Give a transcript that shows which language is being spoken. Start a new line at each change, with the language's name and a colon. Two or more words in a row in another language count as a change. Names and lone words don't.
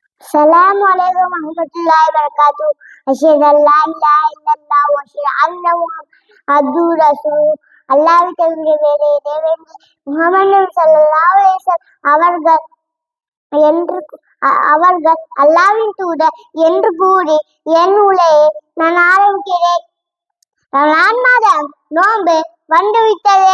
Arabic: السلام عليكم ورحمة الله وبركاته أشهد أن لا إله إلا الله وأشهد أن محمد رسول.
Tamil: அல்லாஹ்வை தவிர வேறு இறைவனில்லை. முஹம்மது
Arabic: صلى الله عليه وسلم
Tamil: அவர்கள் அல்லாஹ்வின் தூதர் என்று கூறி என் உரையை நான் ஆரம்பிக்கிறேன். ரமலான் மாதம் நோன்பு வந்துவிட்டது.